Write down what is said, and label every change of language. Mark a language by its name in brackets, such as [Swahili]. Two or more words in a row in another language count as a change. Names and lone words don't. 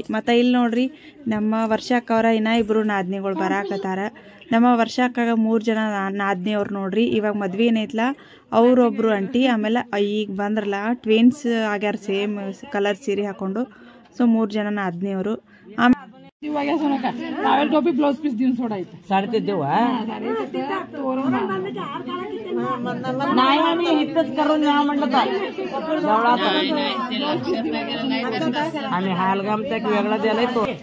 [Kannada] ಮತ್ತು ಇಲ್ಲಿ ನೋಡ್ರಿ ನಮ್ಮ ವರ್ಷಕ್ಕ ಅವರ ಇನ್ನೂ ಇಬ್ಬರು ನಾದ್ನಿಗಳು ಬರಾಕತ್ತಾರ. ನಮ್ಮ ವರ್ಷಕ್ಕಾಗ 3 ಜನ ನಾದ್ನಿಯವ್ರು ನೋಡ್ರಿ. ಇವಾಗ ಮದ್ವೆ ಏನೈತ್ಲ ಅವರೊಬ್ರು ಅಂಟಿ, ಆಮೇಲೆ ಈಗ ಬಂದ್ರಲ್ಲ ಟ್ವಿನ್ಸ್ ಆಗ್ಯಾರ, [English] same colour [Kannada] ಸೀರೆ ಹಾಕೊಂಡು. ಸೊ 3 ಜನ ನಾದ್ನಿಯವರು. [Marathi] ट्रॅव्हल टोपी ब्लाउज पीस देऊन सोडायचं. साडेतीन देऊ नाही आम्ही इथंच करून द्या म्हणलं काय आम्ही हालगामचा एक वेगळा दिलाय तो.